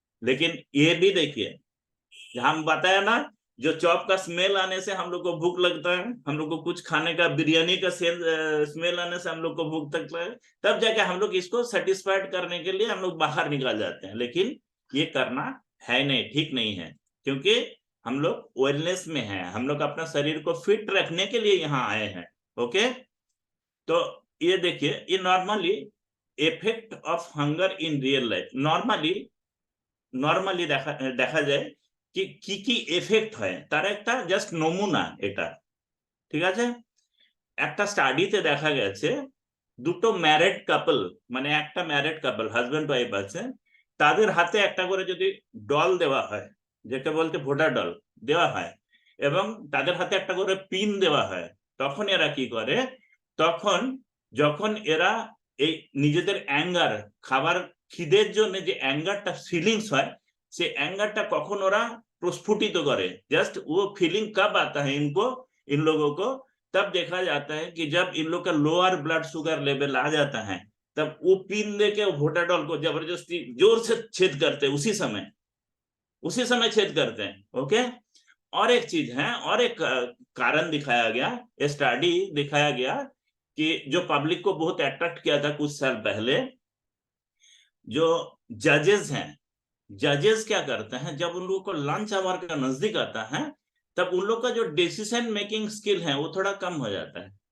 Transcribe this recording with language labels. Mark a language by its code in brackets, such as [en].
[hi] लेकिन ये भी देखिए, हम बताया ना, जो चॉप का स्मेल आने से हम लोग को भूख लगता है, हम लोग को कुछ खाने का बिरयानी का स्मेल आने से हम लोग को भूख लगता है, तब जाके हम लोग इसको सेटिस्फाइड करने के लिए हम लोग बाहर निकल जाते हैं, लेकिन ये करना है नहीं, ठीक नहीं है, क्योंकि हम लोग वेलनेस में हैं, हम लोग अपना शरीर को फिट रखने के लिए यहाँ आए हैं। ओके, तो ये देखिए, ये normally effect of hunger in real life, normally [bn] normally দেখা যায় কি কি কি এফেক্ট হয় তার একটা জাস্ট নমুনা এটা। ঠিক আছে, একটা স্টাডিতে দেখা গেছে দুটো ম্যারিড কাপল, মানে একটা ম্যারিড কাপল হাজবেন্ড ওয়াইফ আছে, তাদের হাতে একটা করে যদি ডল দেওয়া হয়, যেটা বলতে ভোটার ডল দেওয়া হয়, এবং তাদের হাতে একটা করে পিন দেওয়া হয়, তখন এরা কি করে, তখন যখন এরা এই নিজেদের অ্যাঙ্গার, খাবার খিদের জন্য যে অ্যাঙ্গারটা ফিলিংস হয়, সেই অ্যাঙ্গারটা কখন ওরা প্রস্ফুটিত করে, জাস্ট [hi] वो फीलिंग कब आता है इनको, इन लोगों को, तब देखा जाता है कि जब इन लोग का लोअर ब्लड शुगर लेवल आ जाता है, तब वो पीन लेके वोटाडॉल को जबरदस्ती जोर से छेद करते हैं, उसी समय छेद करते हैं। ओके, और एक चीज है, और एक कारण दिखाया गया, स्टडी दिखाया गया कि जो पब्लिक को बहुत अट्रैक्ट किया था कुछ साल पहले, जो जजेस हैं, जजेस क्या करते हैं, जब उन लोगों को लंच आवर का नजदीक आता है, तब उन लोग का जो डिसीजन मेकिंग स्किल है वो थोड़ा कम हो जाता है,